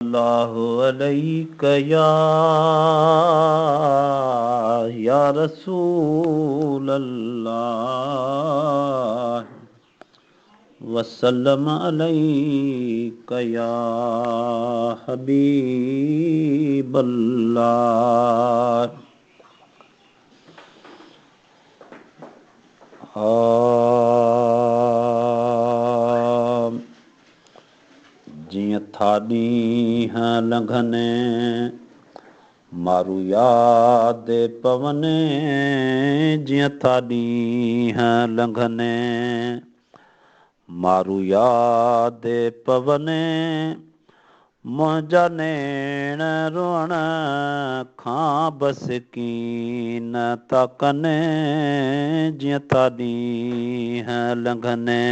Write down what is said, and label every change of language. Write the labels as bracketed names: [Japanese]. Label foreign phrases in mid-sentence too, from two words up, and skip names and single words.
[Arabic] الله عليك يا، يا رسول الله، وسلم عليك يا حبيب الله. آه، [Sindhi] جيئن ٿا ڏينهن لنگهن، مارو ياد پون، جيئن ٿا ڏينهن لنگهن، مارو ياد پون، منهنجا نيڻ روئڻ کان بس ڪين ٿا ڪن، جيئن ٿا ڏينهن لنگهن،